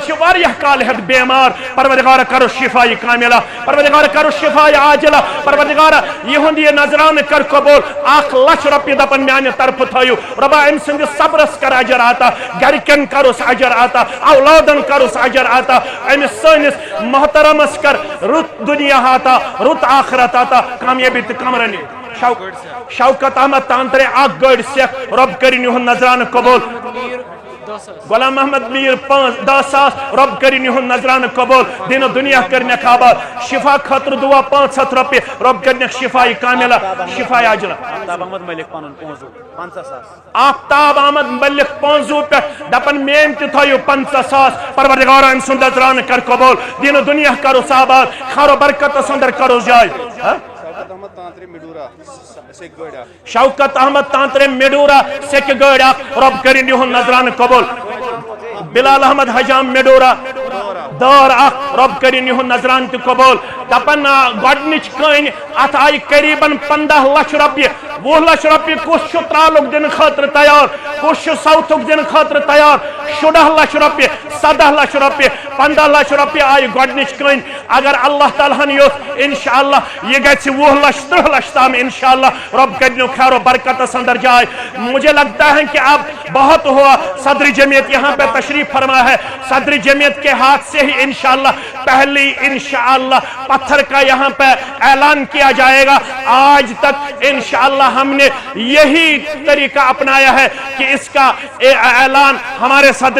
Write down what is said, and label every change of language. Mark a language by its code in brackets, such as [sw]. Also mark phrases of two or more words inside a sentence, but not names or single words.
[ks] واریاہ کال ہیت بیمار پروردگار کرو [ar] شفائی کاملہ [ks] پروردگار کرو [ar] شفائی عاجلہ [ks] پروردگار یہند یہ نظرانہ کر قبول 1 لچھ روپیہ دپن میانہ طرف تھیو ربا ام سند صبرس کر اجر عطا گرکن کروس اجر عطا اولادن کروس اجر عطا امس سنس محترمس کر رت دنیا عطا رت آخرت عطا کامیابی تہ کمرنی شوکت احمد تانترے 1 گاڑ سیکھ رب کرن یہند نظرانہ قبول غلام محمد میر 10,000 رب کرن یہند نظرانہ قبول دین و دنیا کرنک آباد شفا خاطر دعا 500 روپیہ رب کرنک [ar] شفائی کاملہ شفائی عاجلہ [ks] آفتاب احمد ملک پنن 50,000 آفتاب احمد ملک 50 پہ دپن مین تہ تھیو 50,000 پروردگار ام سند نظرانہ کر قبول دین و دنیا کرو آباد خیر و برکت اندر کرو جائے شوکت احمد تانترے میڈورا سیک گاڑ رب کرن یہند نظرانہ قبول بلال احمد حجام میڈورا دار رب کرن یہند نظرانہ تہ قبول دپن گۄڈنِچ کٔنۍ ات آئی قریباً 15 لچھ روپیہ 20 لچھ روپیہ کس ترالک دن خاطر تیار کس سوتھک دن خاطر تیار 16 لچھ روپیہ 17 لچھ روپیہ 15 لچھ روپیہ آئی گۄڈنِچ کٔنۍ اگر اللہ تعالیٰ ہن یوت [ar] انشاءاللہ [ks] یہ گژھِ 20 لچھ 30 لچھ تام انشاءاللہ رب کرنو خیر و برکت اندر جائے [ur] مجھے لگتا ہے کہ اب بہت ہوا صدر جمعیت یہاں پہ تشریف فرما ہے صدر جمعیت کے ہاتھ سے ہی [ar] انشاءاللہ [ur] پہلی [ar] انشاءاللہ [ur] پتھر کا یہاں پہ اعلان کیا جائے گا آج تک [ar] انشاءاللہ [ur] ہم نے یہی طریقہ اپنایا ہے کہ اس کا اعلان ہمارے صدر